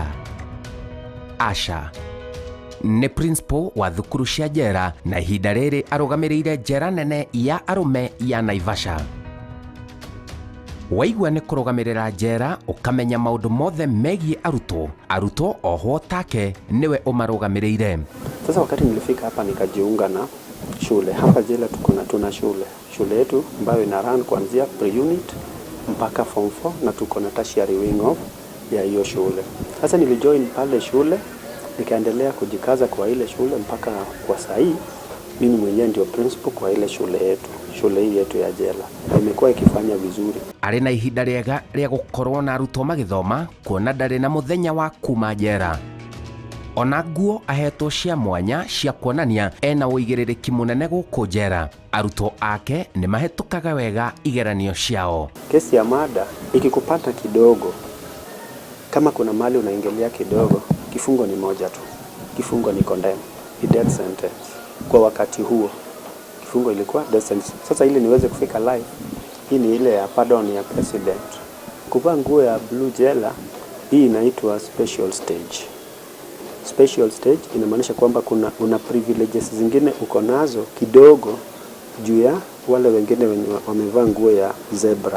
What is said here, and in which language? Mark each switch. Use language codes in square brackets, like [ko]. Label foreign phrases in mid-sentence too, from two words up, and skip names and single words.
[ki] Asha ni principal wa thukuru cia njera na ihinda rĩrĩ arũgamĩrĩire njera nene ya arume ya Naivasha. Waigua ni kũrũgamĩrĩra njera ukamenya maũndũ mothe megiĩ arutwo oho take niwe umarũgamĩrĩire. [sw] Sasa wakati nilifika hapa nikajiunga na shule. Hapa jela tuna shule. Shule yetu ambayo ina run kuanzia pre-unit mpaka form 4 na tuko na [en] tertiary wing of [sw] ya hiyo shule. Sasa nilijoin pale shule nikaendelea kujikaza kwa ile shule mpaka kwa saa hii mimi mwenyewe ndio principal kwa ile shule yetu. Shule hii yetu ya jela imekuwa ikifanya vizuri. [ki] Ari na ihinda rĩega rĩa gũkorwo na arutwo magĩthoma kuona ndarĩ na mũthenya wa kuma njera. Ona nguo ahetwo cia mwanya cia kuonania ena ũigĩrĩrĩki mũnene gũkũ njera. Arutwo ake ni mahetũkaga wega igeranio ciao. [sw] Kesi ya mada ikikupata kidogo, kama kuna mali unaingilia kidogo, kifungo ni moja tu. Kifungo ni condemn, ni [en] death sentence. [sw] Kwa wakati huo kifungo ilikuwa [en] death sentence. [sw] Sasa ili niweze kufika live, hii ni ile ya pardon ya president. Kuvaa nguo ya blue jela, hii inaitwa [en] special stage. Special stage [sw] inamaanisha kwamba una privileges zingine uko nazo kidogo juu ya wale wengine wenye wamevaa nguo ya zebra.